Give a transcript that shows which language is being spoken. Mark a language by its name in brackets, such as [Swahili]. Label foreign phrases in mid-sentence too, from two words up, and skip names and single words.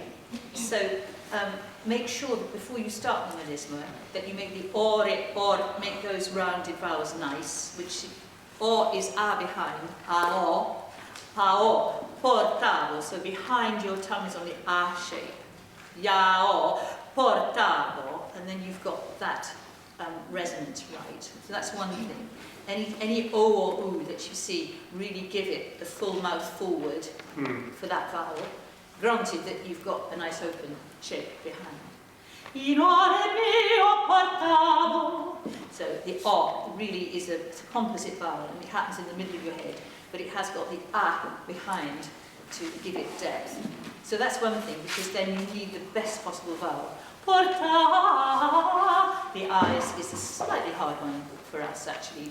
[English] So, make sure that before you start the melisma, that you make the or, make those rounded vowels nice, which or is a behind, a o, portavo, so behind your tongue is on the a shape, ya o, portavo, and then you've got that resonance right. So that's one thing. Any o or u that you see, really give it the full mouth forward for that vowel, granted that you've got a nice open shape behind. [Latin] In ore meo portavo. [English] So the o really is a composite vowel, and it happens in the middle of your head, but it has got the a behind to give it depth. So that's one thing, because then you need the best possible vowel. Porta. The I is a slightly hard one for us, actually.